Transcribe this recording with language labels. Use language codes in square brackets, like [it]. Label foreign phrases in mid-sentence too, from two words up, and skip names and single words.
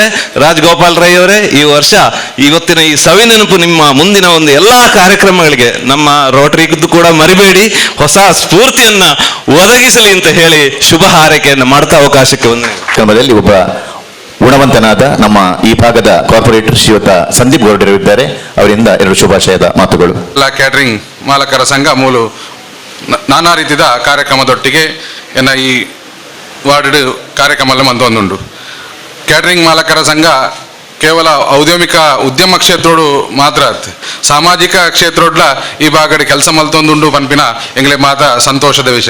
[kn] ರಾಜಗೋಪಾಲ್ ರೈ ಅವರೇ, ಈ ವರ್ಷ ಇವತ್ತಿನ ಈ ಸವಿನೆನಪು ನಿಮ್ಮ ಮುಂದಿನ ಒಂದು ಎಲ್ಲಾ ಕಾರ್ಯಕ್ರಮಗಳಿಗೆ ನಮ್ಮ ರೋಟರಿಗೂ ಕೂಡ ಮರಿಬೇಡಿ, ಹೊಸ ಸ್ಫೂರ್ತಿಯನ್ನ ಒದಗಿಸಲಿ ಅಂತ ಹೇಳಿ ಶುಭ ಹಾರೈಕೆಯನ್ನು ಮಾಡ್ತಾ ಅವಕಾಶಕ್ಕೆ ಕ್ರಮದಲ್ಲಿ ಒಬ್ಬ ಗುಣವಂತನಾದ ನಮ್ಮ ಈ ಭಾಗದ ಕಾರ್ಪೊರೇಟರ್ ಶ್ರೀಯುತ ಸಂದೀಪ್ ಗೌಡರು ಇದ್ದಾರೆ. ಅವರಿಂದ 2 ಶುಭಾಶಯದ ಮಾತುಗಳು. [tcy] ಎಲ್ಲ ಕ್ಯಾಟರಿಂಗ್ ಮಾಲಕರ ಸಂಘ ಮೂಲು ನಾನಾ ರೀತಿಯ ಕಾರ್ಯಕ್ರಮದೊಟ್ಟಿಗೆ ಎನ್ನ ಈ ವಾರ್ಡ್ ಕಾರ್ಯಕ್ರಮ ಮಂತೊಂದುಂಡು. ಕ್ಯಾಟರಿಂಗ್ ಮಾಲಕರ ಸಂಘ ಕೇವಲ ಔದ್ಯಮಿಕ ಉದ್ಯಮ ಕ್ಷೇತ್ರೋಡು ಮಾತ್ರ ಸಾಮಾಜಿಕ ಕ್ಷೇತ್ರೋಡ್ಲ ಈ ಭಾಗಡೆ ಕೆಲಸ ಮಲ್ತೊಂದುಂಡು ಪನ್ಪಿನ ಎಂಗ್ಲೆ ಮಾತ ಸಂತೋಷದ ವಿಷಯ.